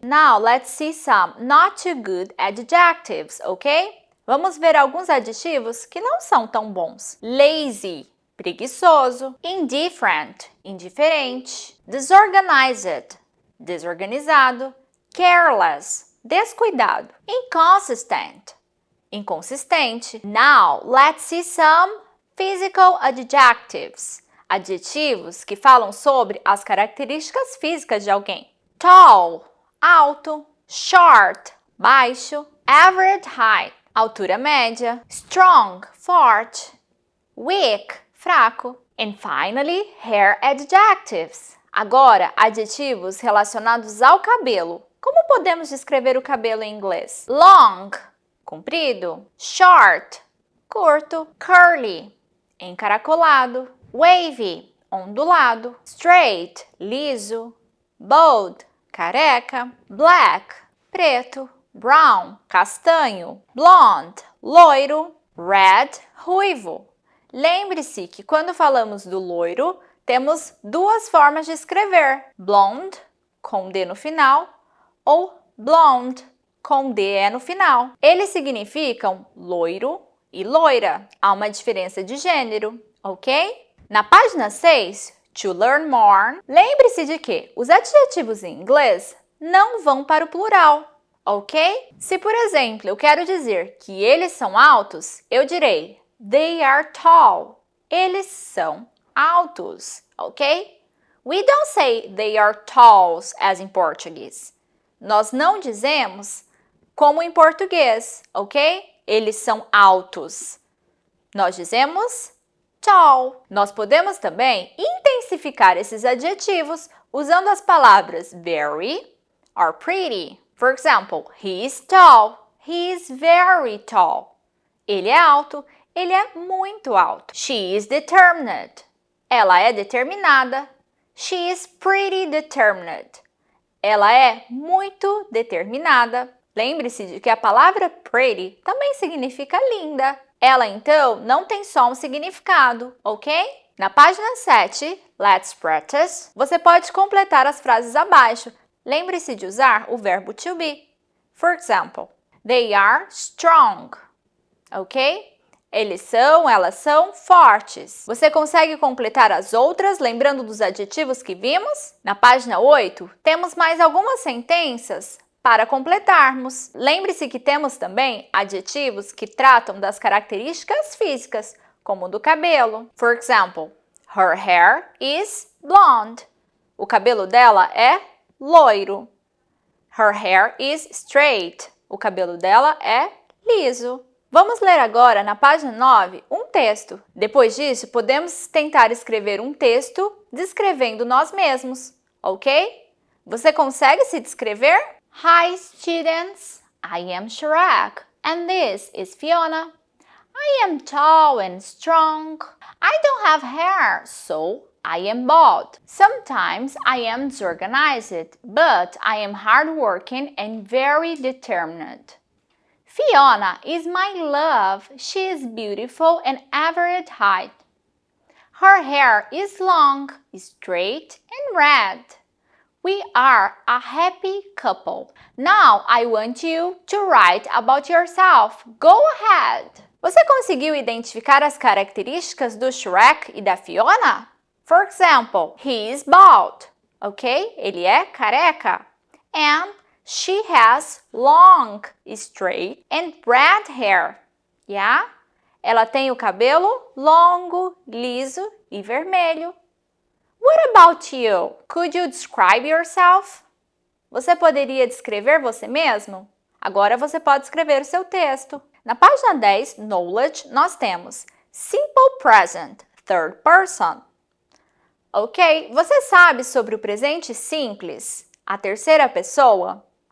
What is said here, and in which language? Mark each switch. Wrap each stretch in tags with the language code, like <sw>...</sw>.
<en>Now, let's see some not too good adjectives, ok?</en> <pt>Vamos ver alguns adjetivos que não são tão bons. Lazy, preguiçoso. Indifferent, indiferente. Disorganized, desorganizado. Careless, descuidado. Inconsistent, inconsistente.</pt> <en>Now, let's see some physical adjectives.</en> <pt>Adjetivos que falam sobre as características físicas de alguém. Tall, alto. Short, baixo. Average height, altura média. Strong, forte. Weak, fraco.</pt> <en>And finally, hair adjectives.</en> <pt>Agora, adjetivos relacionados ao cabelo. Como podemos descrever o cabelo em inglês? Long, comprido. Short, curto. Curly, encaracolado. Wavy, ondulado. Straight, liso. Bald, careca. Black, preto. Brown, castanho. Blonde, loiro. Red, ruivo. Lembre-se que quando falamos do loiro, temos duas formas de escrever. Blonde, com D no final, ou blonde, com DE no final. Eles significam loiro e loira. Há uma diferença de gênero, ok? Na página 6,</pt> <en>to learn more,</en> <pt>lembre-se de que os adjetivos em inglês não vão para o plural, ok? Se, por exemplo, eu quero dizer que eles são altos, eu direi</pt> <en>they are tall.</en> <pt>Eles são altos, ok?</pt> <en>We don't say they are talls as in Portuguese.</en> <pt>Nós não dizemos como em português, ok? Eles são altos. Nós dizemos tall. Nós podemos também intensificar esses adjetivos usando as palavras very or pretty.</pt> <en>For example, he is tall. He is very tall.</en> <pt>Ele é alto. Ele é muito alto.</pt> <en>She is determined.</en> <pt>Ela é determinada.</pt> <en>She is pretty determined.</en> <pt>Ela é muito determinada. Lembre-se de que a palavra pretty também significa linda. Ela, então, não tem só um significado, ok? Na página 7,</pt> <en>let's practice,</en> <pt>você pode completar as frases abaixo. Lembre-se de usar o verbo to be.</pt> <en>For example, they are strong, ok?</en> <pt>Elas são fortes. Você consegue completar as outras lembrando dos adjetivos que vimos? Na página 8, temos mais algumas sentenças para completarmos. Lembre-se que temos também adjetivos que tratam das características físicas, como o do cabelo.</pt> <en>For example, her hair is blonde.</en> <pt>O cabelo dela é loiro.</pt> <en>Her hair is straight.</en> <pt>O cabelo dela é liso. Vamos ler agora, na página 9, um texto. Depois disso, podemos tentar escrever um texto descrevendo nós mesmos, ok? Você consegue se descrever?</pt> <en>Hi, students. I am Chirag, and this is Fiona. I am tall and strong. I don't have hair, so I am bold. Sometimes I am disorganized, but I am hardworking and very determined. Fiona is my love. She is beautiful and average height. Her hair is long, straight, and red. We are a happy couple. Now I want you to write about yourself. Go ahead!</en> <pt>Você conseguiu identificar as características do Shrek e da Fiona?</pt> <en>For example, he is bald, ok?</en> <pt>Ele é careca.</pt> <en>And she has long, straight, and red hair. Yeah?</en> <pt>Ela tem o cabelo longo, liso e vermelho.</pt> <en>What about you? Could you describe yourself?</en> <pt>Você poderia descrever você mesmo? Agora você pode escrever o seu texto. Na página 10, Knowledge, nós temos Simple Present, Third Person. Ok, você sabe sobre o presente simples, a terceira pessoa?</pt>